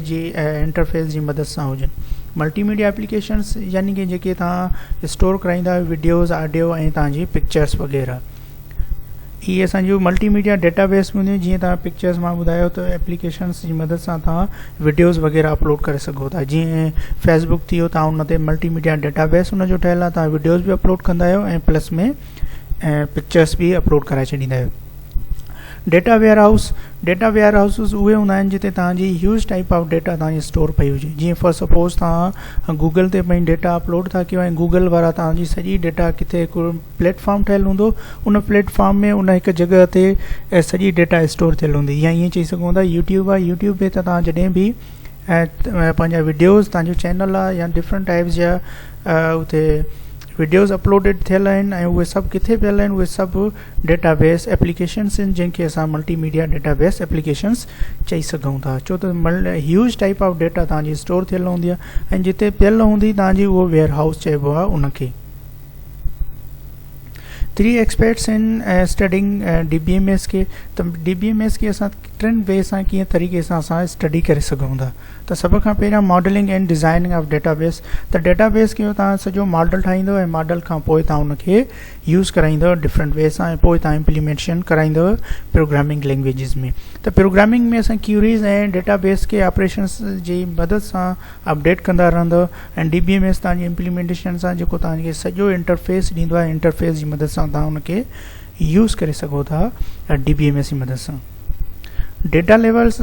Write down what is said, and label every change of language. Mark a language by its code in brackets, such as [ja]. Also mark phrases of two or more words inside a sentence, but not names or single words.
[sd] जी इंटरफेस जी मदद सां हुजनि [en] multimedia applications [sd] यानी कि जेके तव्हां स्टोर कराईंदा आहियो वीडियोज़ ऑडियो ऐं तव्हांजी पिक्चर्स वग़ैरह इहे असांजो [en] multimedia database [sd] में हूंदियूं जीअं तव्हां पिक्चर्स मां ॿुधायो त एप्लीकेशन्स जी मदद सां तव्हां वीडियोज़ वग़ैरह अपलोड करे सघो था जीअं फेसबुक थी वियो तव्हां उन ते [en] multimedia database [sd] उनजो ठहियलु आहे तव्हां वीडियोज़ बि अपलोड कंदा आहियो ऐं प्लस में पिक्चर्स बि अपलोड कराए छॾींदा आहियो [en] data warehouses [sd] उहे हूंदा आहिनि जिते तव्हांजी [en] huge type of [sd] डेटा तव्हांजी स्टोर पई हुजे जीअं [en] for suppose [sd] तव्हां गूगल ते पंहिंजी डेटा अपलोड था कयो ऐं गूगल वारा तव्हांजी सॼी डेटा किथे हिकु प्लेटफॉर्म ठहियलु हूंदो उन प्लेटफॉर्म में उन हिकु जॻह ते सॼी डेटा स्टोर थियल हूंदी या ईअं चई सघूं था यूट्यूब आहे यूट्यूब ते त तव्हां जॾहिं बि पंहिंजा वीडियोज़ तव्हांजो चैनल आहे या [en] different types [sd] जा उते वीडियोज़ अपलोडेड थियल आहिनि ऐं उहे सभु किथे पियल आहिनि उहे सभु [en] database applications [sd] आहिनि जंहिंखे असां [en] multimedia database applications [sd] चई सघूं था छो त [en] huge type of data [sd] तव्हांजी स्टोर थियल हूंदी आहे ऐं जिते पियल हूंदी तव्हांजी उहो [en] warehouse [sd] चइबो आहे उनखे [en] 3 experts in studying DBMS [sd] खे त DBMS खे असां टिनि वे सां कीअं तरीक़े सां असां स्टडी करे सघूं था त सभ खां पहिरियां [en] modelling and designing of database [sd] त डेटाबेस खे तव्हां सॼो मॉडल ठाहींदव ऐं मॉडल खां पोइ तव्हां उनखे यूज़ कराईंदव [en] different way [sd] सां ऐं पोइ तव्हां इम्प्लीमेंटेशन कराईंदव [en] programming languages [sd] में त प्रोग्रामिंग में असां क्यूरीज़ ऐं डेटाबेस खे ऑपरेशन्स जी मदद सां अपडेट कंदा रहंदव ऐं DBMS तव्हांजी इम्प्लीमेंटेशन सां जेको तव्हांखे सॼो इंटरफेस ॾींदो आहे इंटरफेस जी मदद सां तव्हां उनखे यूज़ करे सघो था DBMS जी मदद सां [en] data levels